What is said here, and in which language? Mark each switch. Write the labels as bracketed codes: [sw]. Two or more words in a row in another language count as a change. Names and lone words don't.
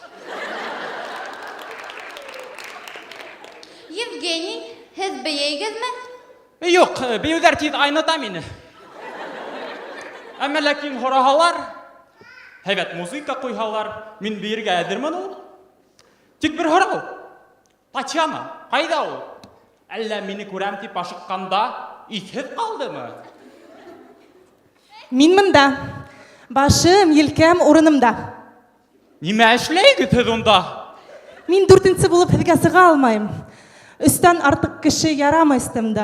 [ba] Евгений, һеҙ бейегеҙме? Юҡ, бейеүҙәр тиҙ айныта мине. Әмма ләкин һораһалар, һәйбәт музыка куйһалар, мин бирергә әзермен ул. Тик бер һорау. Татьяна, кайда ул? Әллә мине күрәм дип ашыкканда исһез калдымы? Мин монда. Башым, елкәм урынымда. Нимә эшләйгез һез унда? Мин 4-нче булып һезгә сыга алмайм. Өстән артык кеше ярамый өстемдә.